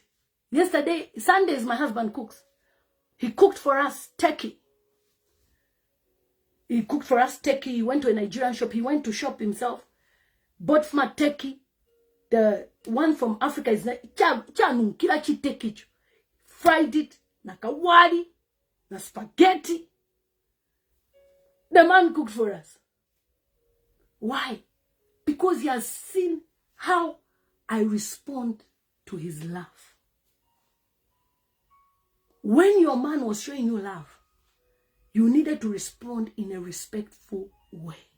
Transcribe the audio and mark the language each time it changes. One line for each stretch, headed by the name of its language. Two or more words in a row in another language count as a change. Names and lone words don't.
English: Yesterday, Sundays, my husband cooks. He cooked for us turkey. He cooked for us turkey. He went to a Nigerian shop. He went to shop himself. Bought from a turkey. The one from Africa is like
Bemba: kila chitekicho.
English: Fried it,
Bemba: na kawali, na spaghetti.
English: The man cooked for us. Why? Because he has seen how I respond to his love. When your man was showing you love, you needed to respond in a respectful way.